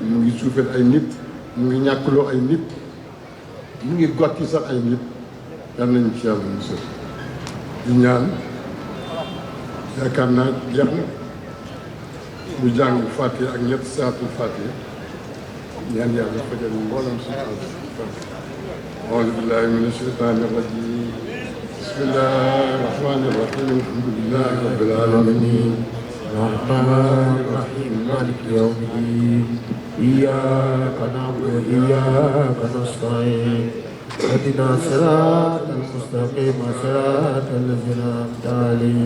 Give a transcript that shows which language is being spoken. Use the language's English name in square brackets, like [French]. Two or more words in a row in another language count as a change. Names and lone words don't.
[Wolof] mu ngi suufeel ay nit mu ngi ñàkkloo ay nit mu ngi gotti sax ay nit yàlla nañu ci yàlla musal di ñaan yaakaar naa jeex na ñu jàng Fatiha ak ñett saatul Fatiha ñaan yàlla fajal mboolem suñu [Arabic] أعوذ بالله من الشيطان الرجيم بسم الله الرحمن الرحيم الحمد لله رب العالمين الرحمن الرحيم مالك يوم الدين إياك نعبد وإياك نستعين اهدنا الصراط المستقيم صراط الذين أنعمت عليهم